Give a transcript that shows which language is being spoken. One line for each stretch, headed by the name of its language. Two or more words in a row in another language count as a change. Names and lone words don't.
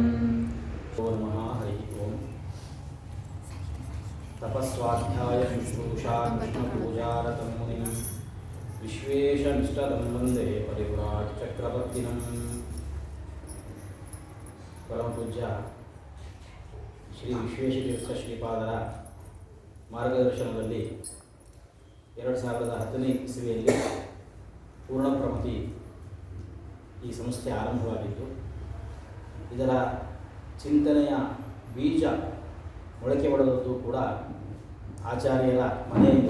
Sanskrit: ओम हरि ओम। तपस्वाध्याय शुश्रूषा कृष्णपूजारतं मुनिं विश्वेशनिष्ठं वन्दे परिव्राट् चक्रवर्तिनम्। परम पूज्य
Kannada: ಶ್ರೀ ವಿಶ್ವೇಶತೀರ್ಥ ಶ್ರೀಪಾದರ ಮಾರ್ಗದರ್ಶನದಲ್ಲಿ 2010ನೇ ಇಸವಿಯಲ್ಲಿ ಪೂರ್ಣಪ್ರಮತಿ ಈ ಸಂಸ್ಥೆ ಆರಂಭವಾಗಿದ್ದು, ಇದರ ಚಿಂತನೆಯ ಬೀಜ ಮೊಳಕೆ ಒಡೆದದ್ದು ಕೂಡ ಆಚಾರ್ಯರ ಮನೆಯಿಂದ.